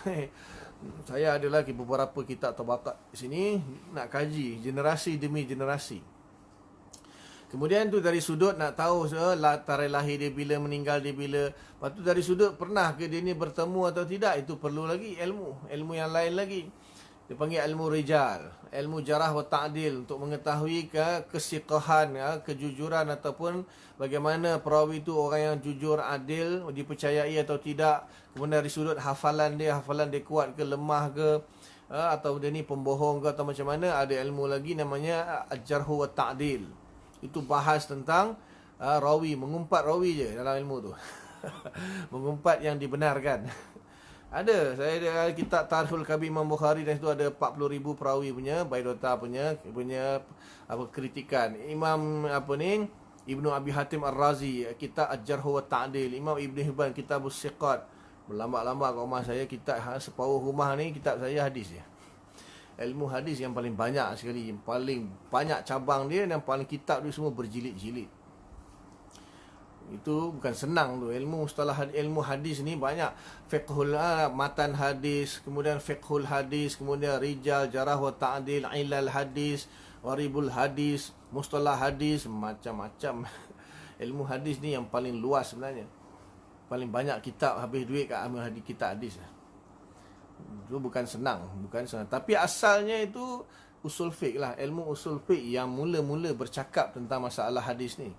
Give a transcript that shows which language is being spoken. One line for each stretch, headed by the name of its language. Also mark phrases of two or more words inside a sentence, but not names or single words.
Malay: Saya ada lagi beberapa kitab tabaqat di sini, nak kaji generasi demi generasi. Kemudian tu dari sudut nak tahu tarikh lahir dia bila, meninggal dia bila. Lepas tu dari sudut pernah ke dia ni bertemu atau tidak, itu perlu lagi ilmu yang lain lagi. Dia panggil ilmu rijal, ilmu
Arabic: جرح وتعديل,
Malay: untuk mengetahui kesiqahan, kejujuran ataupun bagaimana perawi itu orang yang jujur, adil, dipercayai atau tidak. Kemudian dari sudut hafalan dia kuat ke lemah ke, atau dia ni pembohong ke atau macam mana. Ada ilmu lagi namanya
Arabic: الجرح والتعديل.
Malay: Itu bahas tentang rawi, mengumpat rawi je dalam ilmu tu. Mengumpat yang dibenarkan. Ada, saya ada kitab Tarikhul Kabir Imam Bukhari, dan itu ada 40,000 perawi punya, biodata punya kritikan. Imam Ibnu Abi Hatim Ar-Razi, kitab Al-Jarh wa Ta'dil. Imam Ibn Hibban, kitab As-Siqat. Berlambak-lambak kat rumah saya kitab, separuh rumah ni kitab saya hadis je. Ilmu hadis yang paling banyak sekali, yang paling banyak cabang dia, dan paling kitab dia semua berjilid-jilid. Itu bukan senang tu. Ilmu hadis ni banyak.
Arabic: فقه المتن
Malay: hadis, kemudian
Arabic: فقه الحديث,
Malay: kemudian rijal,
Arabic: جرح وتعديل, علل الحديث, غريب الحديث, مصطلح الحديث,
Malay: macam-macam. Ilmu hadis ni yang paling luas sebenarnya. Paling banyak kitab, habis duit kat ilmu hadis, kitab hadis. Itu bukan senang. Tapi asalnya itu usul fiqh lah. Ilmu usul fiqh yang mula-mula bercakap tentang masalah hadis ni.